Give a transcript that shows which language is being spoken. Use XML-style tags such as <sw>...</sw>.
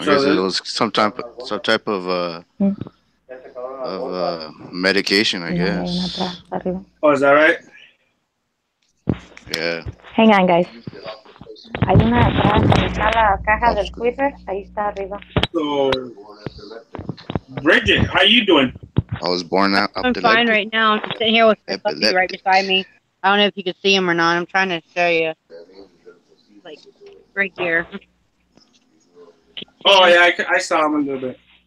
<en>I guess it was some type of medication, I guess. Oh, is that right? Yeah. Hang on, guys.</en> <es>Hay una atrás, está la caja del Twitter, ahí está arriba.</es> <en>So, Bridget, how you doing? I was born out. I'm fine right now. I'm just sitting here with my puppy right beside me. I don't know if you can see him or not. I'm trying to show you. Like, right here. Oh, yeah, I saw him a little bit.</en>